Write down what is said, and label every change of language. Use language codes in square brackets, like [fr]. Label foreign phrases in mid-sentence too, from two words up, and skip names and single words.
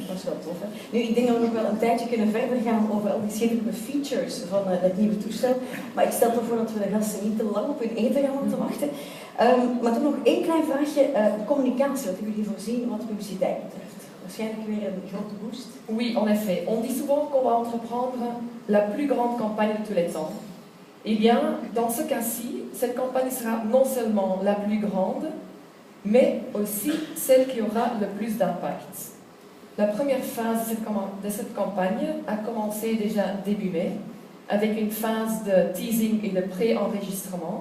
[nl] Dat is wel tof, hè? Nu, ik denk dat we nog wel een tijdje kunnen verder gaan over al die schitterende features van dat nieuwe toestel. Maar ik stel ervoor dat we de gasten niet te lang op hun eten gaan moeten wachten. Maar toch nog één klein vraagje. Communicatie, wat hebben jullie voorzien wat publiciteit betreft? Waarschijnlijk weer een grote boost. [fr] Oui, en effet. On dit souvent qu'on va entreprendre la plus grande campagne de tous les temps. Eh bien, dans ce cas-ci, cette campagne sera non seulement la plus grande, mais aussi celle qui aura le plus d'impact. La première phase de cette campagne a commencé déjà début mai, avec une phase de teasing et de pré-enregistrement.